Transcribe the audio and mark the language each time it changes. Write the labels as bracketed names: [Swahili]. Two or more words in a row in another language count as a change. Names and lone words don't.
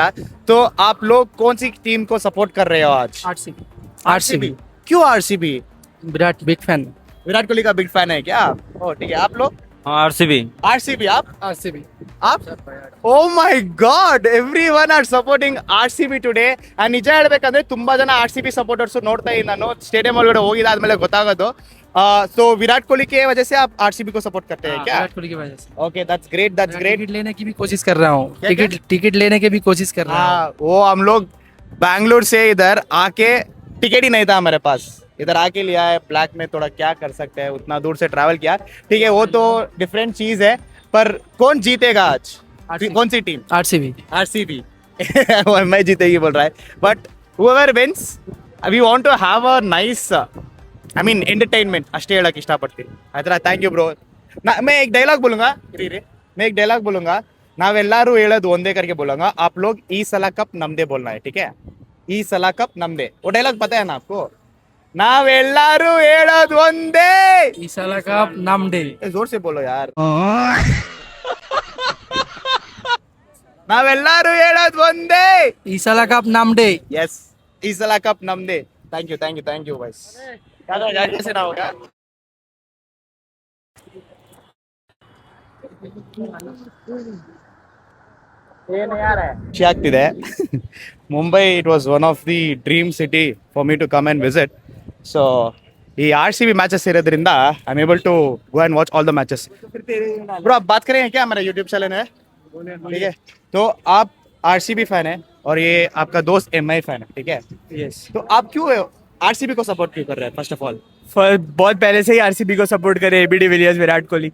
[Hindi] तो आप लोग कौन सी टीम को सपोर्ट कर रहे हो आज? आरसीबी. क्यों आरसीबी? [English] big fan. [Hindi] विराट कोहली का [English] big fan [Hindi] है क्या? ओ ठीक है. आप लोग? आरसीबी. आप? [English] Oh my God, everyone are supporting RCB today. [Kannada] And ನಿಜ ಹೇಳ್ಬೇಕಂದ್ರೆ ತುಂಬಾ ಜನ [English] RCB supporters [Kannada] ನೋಡ್ತಾ ಇದ್ದೀನಿ ನಾನು. ಸ್ಟೇಡಿಯಂ ಒಳಗಡೆ ಹೋಗಿದಾದ್ಮೇಲೆ ಗೊತ್ತಾಗೋದು. [Hindi] तो विराट कोहली की वजह से आप आरसीबी को सपोर्ट करते हैं क्या? विराट कोहली की वजह से. [English] okay, that's great. [Hindi] टिकट लेने की भी कोशिश कर रहा हूँ. टिकट लेने की भी कोशिश कर रहा हूँ. वो हम लोग बैंगलोर से इधर आके टिकट ही नहीं था हमारे पास. इधर आके लिया है ब्लैक में. थोड़ा क्या कर सकते हैं, उतना दूर से ट्रैवल किया. ठीक है, वो तो डिफरेंट चीज है. पर कौन जीतेगा आज? कौन सी टीम? आरसीबी. मैं जीतेगी बोल रहा है. [English] but whoever wins, we want to have a nice entertainment. [Kannada] ಅಷ್ಟೇ ಹೇಳಕ್ಕೆ ಇಷ್ಟಪಡ್ತೀನಿ. ಆಯ್ತಾ? [English] thank you bro. [Hindi] मैं एक डायलॉग बोलूंगा. [Kannada] ನಾವೆಲ್ಲರೂ ಹೇಳೋದು ಒಂದೇ [Hindi] करके बोलूंगा. आप लोग [Kannada] ಈ ಸಲ ಕಪ್ ನಮ್ದೇ [Hindi] बोलना है, ठीक है? [Kannada] ಈ ಸಲ ಕಪ್ ನಮ್ದೇ. [Hindi] वो डायलॉग पता है ना आपको? [Kannada] ನಾವೆಲ್ಲರೂ ಹೇಳೋದು ಒಂದೇ. ಈ ಸಲ ಕಪ್ ನಮ್ದೇ. [Hindi] जोर से बोलो यार. [Kannada] ನಾವೆಲ್ಲರೂ ಹೇಳೋದು ಒಂದೇ. ಈ ಸಲ ಕಪ್ ನಮ್ದೇ. [Hindi] यस, ಈ ಸಲ ಕಪ್ ನಮ್ದೇ. [English] thank you भाई. [Hindi] कैसे ना होगा? [Kannada] ಖುಷಿ ಆಗ್ತಿದೆ. [English] Mumbai it was one of the dream city for me to come and visit. [Kannada] ಸೊ ಈ RCB मैचेस ಇರೋದ್ರಿಂದ [English] I am able to go and watch all the matches. [Hindi] ब्रो आप बात करें क्या? हमारा [English] YouTube channel [Hindi] है, ठीक है? तो आप RCB फैन है और ये आपका दोस्त MI फैन है, ठीक है? यस. तो आप क्यों RCB को सपोर्ट क्यों कर रहे हैं [English] first of all? [Hindi] बहुत पहले से ही आरसीबी को सपोर्ट करे. एबी डिविलियर्स, विराट कोहली.